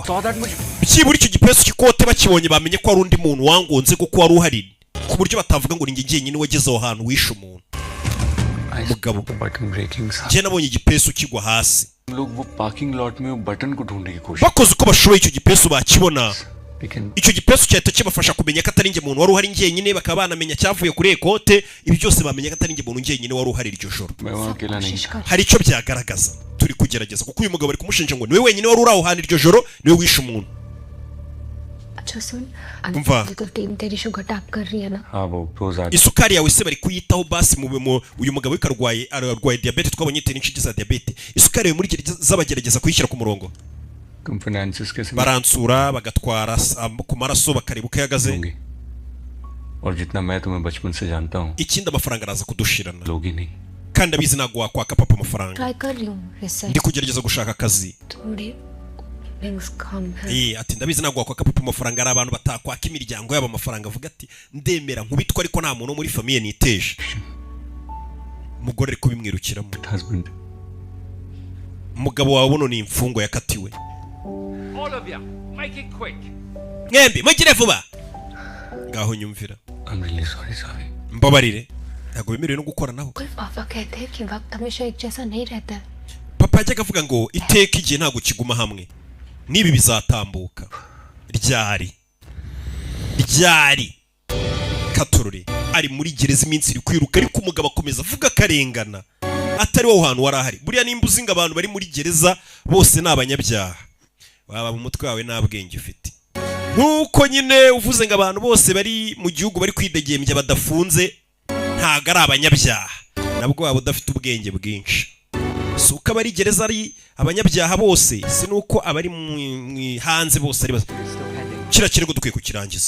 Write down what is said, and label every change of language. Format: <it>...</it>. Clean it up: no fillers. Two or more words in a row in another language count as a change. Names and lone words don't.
<en>saw that मुझे</en> <rw>byibura icyo gipesu cy'ikote bakibonye bamenye ko hari undi muntu wangonze kuko wari uhari ku buryo batavuga ngo ni njye jyenyine wageze aho hantu wishe umuntu</rw> <hi>मगब</hi> <en>button breaking</en> <hi>था</hi> <rw>njye nabonye igipesu kigwa hasi</rw> <hi>हम लोग वो</hi> <en>parking lot</en> <hi>में वो बटन को ढूंढने की कोशिश</hi> <rw>bakoze uko bashoboye icyo gipesu bakibona</rw> <hi>लेकिन</hi> <rw>icyo gipesu cyahita kibafasha kumenya ko atari njye muntu wari uhari njyenyine bakaba banamenya cyavuye kuri ekote ibi byose bamenya ko atari njye muntu njyenyine wari uhari iryo joro</rw> <hi>मैं वहाँ अकेला नहीं कोशिश कर</hi> <rw>hari icyo byagaragaza turi kugerageza kuko uyu mugabo ari kumushinja ngo niwe wenyine wari uri aho hantu iryo joro niwe wishe umuntu</rw> <hi>अच्छा सुन वाह। तो टीम तेरी शुगर टैप कर रही है ना हाँ वो रोज</hi> <rw>isukari yawe se bari kuyitaho basi uyu mugabo we arwaye diyabete twabonye yitera inshinge za diyabete isukari yawe muri z'abagerageza kuyishyira ku murongo</rw> <hi>तुम फाइनेंसिस कैसे</hi> <rw>baransura bagatwara ku maraso bakareba uko ihagaze</rw> <hi>होंगे और जितना मैं तुम्हें बचपन से जानता हूँ</hi> <rw>ikindi amafaranga araza kudushirana</rw> <hi>लोगी नहीं</hi> <rw>kandi abizi ntabwo wakwaka papa amafaranga</rw> <hi>ट्राई कर रही हूँ रिसर्च</hi> <rw>ndi kugerageza gushaka akazi</rw> <hi>थोड़ी लिंक्स कम है</hi> <rw>ati ndabizi ntabwo wakwaka papa amafaranga ari abantu batakwaka imiryango yabo amafaranga avuga ati ndemera nkubitwa ariko nta muntu wo muri famiye niteje umugore ari kubimwirukiramo</rw> <hi>हस्बैंड</hi> <rw>umugabo wawe buno ni imfungwa yakatiwe</rw> <en>All of you, make it quick.</en> <rw>mwembi mugire vuba ngaho nyumvira</rw> <en>I'm really sorry सावी</en> <rw>mbabarire ntabwo bemerewe no gukoranaho</rw> <hi>कोई पापा कहते हैं कि वक्त हमेशा एक जैसा नहीं रहता है</hi> <rw>papa yajyaga avuga ngo iteka igihe ntabwo kiguma hamwe n'ibi bizatambuka ryari katururi ari muri gereza iminsi iri kwiruka ariko umugabo akomeza avuga akarengana atari wowe hantu wari ahari buriya nimba uzi ngo abantu bari muri gereza bose ni abanyabyaha waba mu mutwe wawe nta bwenge ufite nk'uko nyine uvuze ngo abantu bose bari mu gihugu bari kwidegembya badafunze ntabwo ari abanyabyaha nabwo waba udafite ubwenge bwinshi si uko abari gereza ari abanyabyaha bose si nuko abari hanze bose ari kira kirego dukwiye kukirangiza.</rw>